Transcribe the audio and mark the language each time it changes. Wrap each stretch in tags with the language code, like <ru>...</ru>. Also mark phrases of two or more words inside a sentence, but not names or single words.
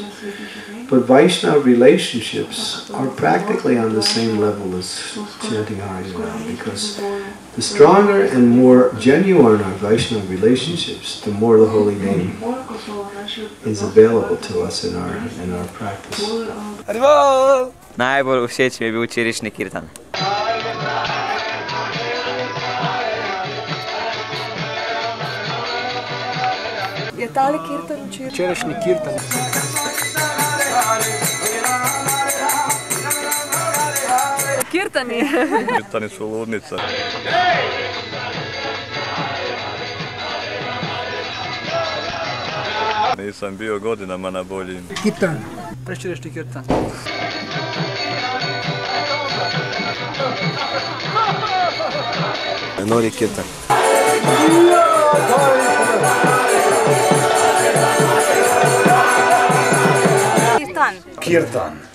<en>But Vaishnava relationships are practically on the same level as chanting Harinam, because the stronger and more genuine our Vaishnava relationships, the more the holy name is available to us in our practice.</en> <sl>Najbolj všeč mi je bil včerajšnji kirtan. Je tale kirtan včerajšnji kirtan?</sl> <hr>Kirtani. Kirtani su ludnica. Nisam bio godinama na boljim.</hr> <sl>Kirtan. Prečerajšnji kirtan. Nori kirtan. Kirtan.</sl>